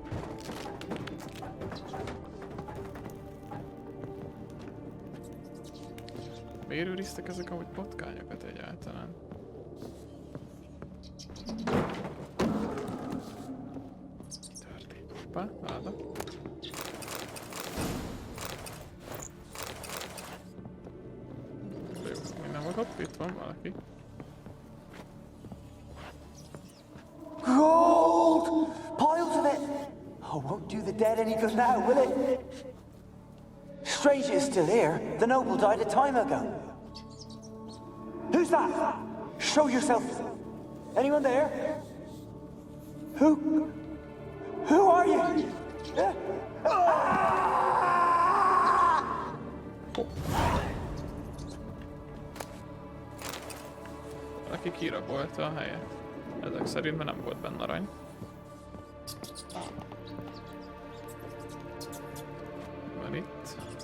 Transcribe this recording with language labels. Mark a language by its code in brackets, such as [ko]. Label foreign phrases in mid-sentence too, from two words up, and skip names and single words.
[hu] Miért őriztek ezek amúgy patkányokat egyáltalán? Történt. Hoppá, láda. Hopp, itt van valaki. [en] Gold! Piles of it! Oh, won't do the dead any good now, will it? Strange it's still here. The noble died a time ago. Who's that? Show yourself. Anyone there? Who are you? [hu] Aki kirabolta a helyet. Ezek szerint, mert nem volt benne arany. Van itt.